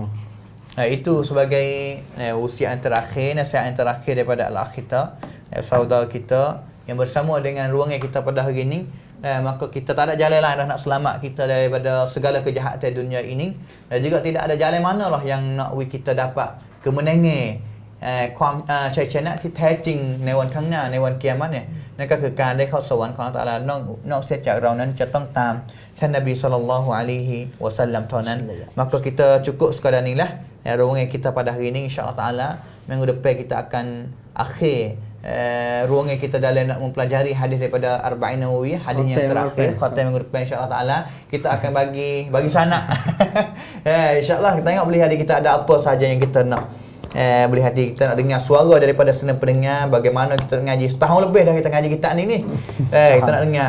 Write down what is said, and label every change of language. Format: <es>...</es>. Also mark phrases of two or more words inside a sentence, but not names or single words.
<ms>Itu sebagai usia yang terakhir, nasihat yang terakhir daripada al-akh kita, saudara kita yang bersama dengan ruangan kita pada hari ini. Maka kita tak ada jalan lain dah nak selamat kita daripada segala kejahatan dunia ini, dan juga tidak ada jalan manalah yang nak kita dapat kemenangan</ms> <th>ความชัยชนะที่แท้จริงในวันข้างหน้าในวันกิยามะฮ์เนี่ยนั่นก็คือการได้เข้าสวรรค์ของอัลเลาะห์ตะอาลานอกเสียจากเรานั้นจะต้องตามท่านนบีศ็อลลัลลอฮุอะลัยฮิวะซัลลัมเท่านั้น</th> <ms>maka kita cukup sekadar inilah ruangan kita pada hari ini,</ms> <ar>إن شاء الله تعالى</ar> <ms>minggu depan kita akan akhir ruangan kita dalam nak mempelajari hadis daripada Arba'in Nawawiyah, hadis yang terakhir khatam minggu depan</ms> <ar>إن شاء الله تعالى</ar> <ms>kita akan bagi sanak.</ms> <ar>إن شاء الله</ar> <ms>kita tengok boleh hadis kita ada apa sahaja yang kita nak boleh hati kita nak dengar suara daripada senang pendengar, bagaimana kita ngaji setahun lebih dah kita ngaji kitab ni kita nak dengar.</ms>